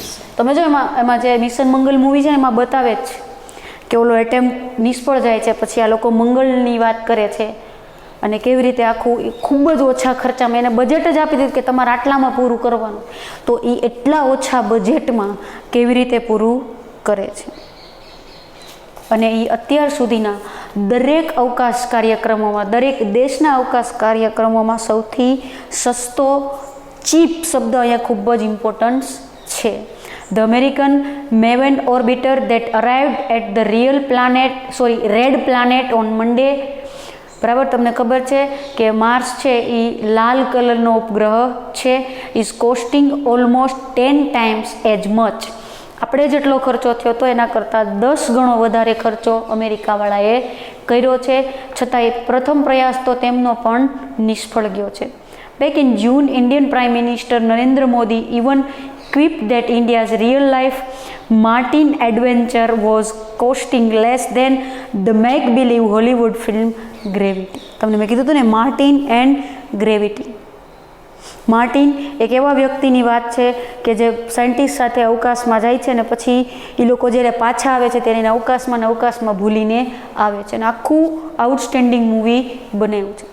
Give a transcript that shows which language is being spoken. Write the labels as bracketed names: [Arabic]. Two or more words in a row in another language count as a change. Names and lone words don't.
[Gujarati] તમે જો એમાં જે મિશન મંગલ મૂવી છે એમાં બતાવે જ કે ઓલો એટેમ્પ નિષ્ફળ જાય છે, પછી આ લોકો મંગળની વાત કરે છે અને કેવી રીતે આખું ખૂબ જ ઓછા ખર્ચામાં એને બજેટ જ આપી દીધું કે તમારે આટલામાં પૂરું કરવાનું, તો એ એટલા ઓછા બજેટમાં કેવી રીતે પૂરું કરે છે. અને એ અત્યાર સુધીના દરેક અવકાશ કાર્યક્રમોમાં, દરેક દેશના અવકાશ કાર્યક્રમોમાં સૌથી સસ્તો, ચીપ શબ્દ અહીંયા ખૂબ જ ઇમ્પોર્ટન્સ છે. [English] The American Maven orbiter that arrived at the red planet on Monday. [Gujarati] બરાબર, તમને ખબર છે કે માર્સ છે એ લાલ કલરનો ઉપગ્રહ છે. [English] is costing almost 10 times as much. [Gujarati] આપણે જેટલો ખર્ચો થયો હતો એના કરતાં 10 ગણો વધારે ખર્ચો અમેરિકાવાળાએ કર્યો છે, છતાંય પ્રથમ પ્રયાસ તો તેમનો પણ નિષ્ફળ ગયો છે. [English] Back in June, Indian Prime Minister Narendra Modi even quipped that India's real-life Martian adventure was costing less than the make-believe Hollywood film Gravity. [Gujarati] તમને મેં કીધું હતું ને, માર્ટિન એન્ડ ગ્રેવિટી. માર્ટિન એક એવા વ્યક્તિની વાત છે કે જે સાયન્ટિસ્ટ સાથે અવકાશમાં જાય છે અને પછી એ લોકો જ્યારે પાછા આવે છે ત્યારે એને અવકાશમાં ભૂલીને આવે છે અને આખું આઉટસ્ટેન્ડિંગ મૂવી બનાવ્યું છે.